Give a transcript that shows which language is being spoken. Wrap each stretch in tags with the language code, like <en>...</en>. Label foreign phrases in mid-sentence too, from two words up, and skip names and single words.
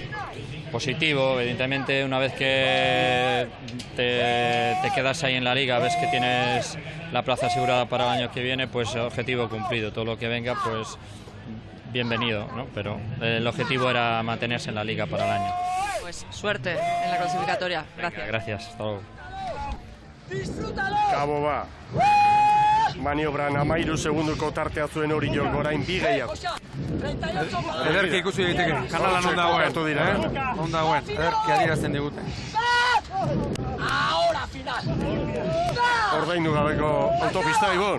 <es>Positivo, evidentemente una vez que te quedas ahí en la liga, ves que tienes la plaza asegurada para el año que viene, pues objetivo cumplido, todo lo que venga pues bienvenido, ¿no? Pero el objetivo era mantenerse en la liga para el año. Pues suerte en la clasificatoria, gracias. Gracias, hasta luego.</es> <eu>Cabo ba. Maniobran 13 segunduko tartea zuen hori jo, gorain bi gehiago. Ederki ikusi daiteke, kanalan on dagoen, on dagoen, ederki adierazten digute. Ordaindu gabeko autopista, Ibon.</eu>